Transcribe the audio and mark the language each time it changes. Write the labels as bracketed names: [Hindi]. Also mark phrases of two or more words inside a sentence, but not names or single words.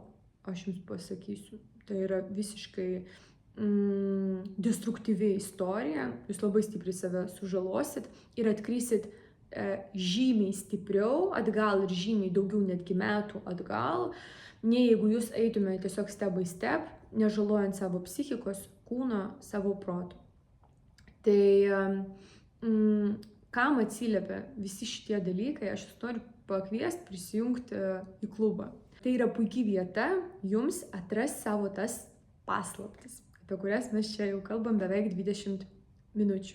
[Lithuanian] Aš jums pasakysiu. Tai yra visiškai destruktyvi istorija. Jūs labai stipriai save sužalosit ir atkrisit žymiai stipriau atgal ir žymiai daugiau netgi metų atgal, nei jeigu jūs eitumėte tiesiog [English] step by step, [Lithuanian] nežalojant savo psichikos, kūno, savo proto. Tai kam atsiliepia visi šitie dalykai, aš jūs noriu pakviesti prisijungti į klubą. Tai yra puikia vieta jums atrasti savo tas paslaptis, apie kurias mes čia jau kalbam beveik 20 minučių.